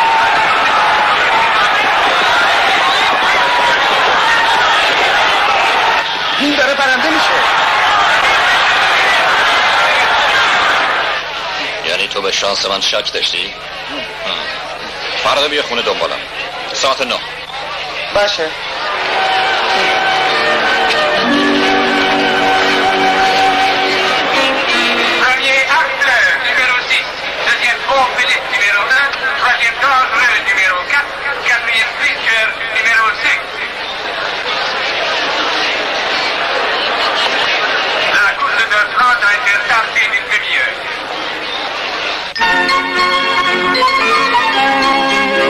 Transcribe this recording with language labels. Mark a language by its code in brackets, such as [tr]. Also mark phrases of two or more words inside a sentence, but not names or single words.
[fa] این داره برنده میشه. یعنی تو به شانس من شک داشتی؟ فردا بیا خونه دنبالم. ساعت 9. باشه. [fr] Premier acte, numéro 6. Deuxième fort Philippe, numéro 1. Troisième dangereux, numéro 4. Quatrième Fletcher, numéro 5. La course de 30 a été retardée d'une demi-heure.